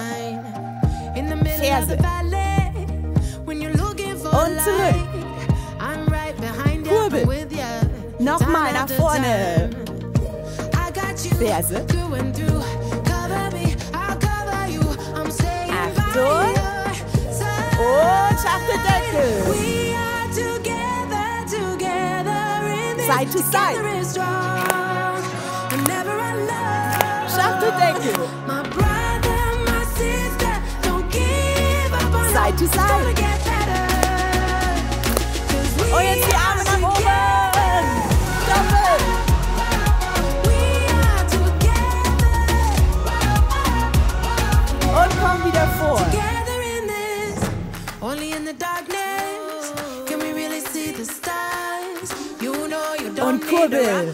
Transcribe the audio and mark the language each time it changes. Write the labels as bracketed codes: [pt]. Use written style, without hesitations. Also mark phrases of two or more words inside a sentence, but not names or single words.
[de] Ferse. Und zurück. Kurbel. Nochmal nach vorne. Ferse. Achtung. Und Schachteldeckel. [en] Side to side. [de] Schachteldeckel. [en] Side to side. [de] Und jetzt die Arme nach oben. Doppel. Und komm wieder vor. Und kurbel.